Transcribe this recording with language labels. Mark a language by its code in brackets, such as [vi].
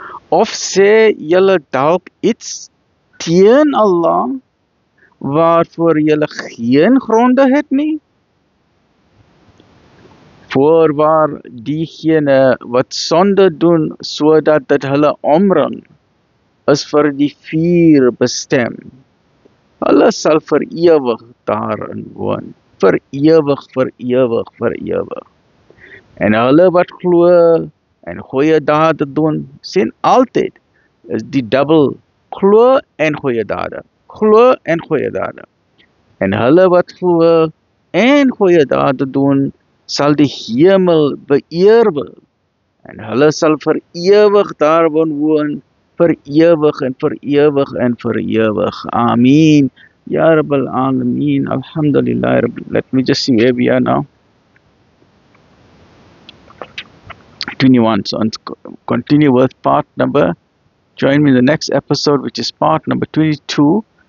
[af] Of sê julle dalk iets teen Allah waarvoor julle geen gronde het nie? Voorwaar diegene wat sonde doen sodat dit hulle omring, is vir die vuur bestem. Hulle sal vir ewig daarin woon. Vir ewig, vir ewig, vir ewig. En hulle wat glo en goeie dade doen, sien altyd, is die dubbel, glo en goeie dade. Glo en goeie dade. En hulle wat glo en goeie dade doen, sal die hemel beëerwil. En hulle sal vir ewig daarin woon, vir ewig en vir ewig en vir ewig. [ar] Amen. Ya Rabbal Alameen. Alhamdulillah. [en] Let me just see where we are now. 21. So let's continue with part number. Join me in the next episode, which is part number 22.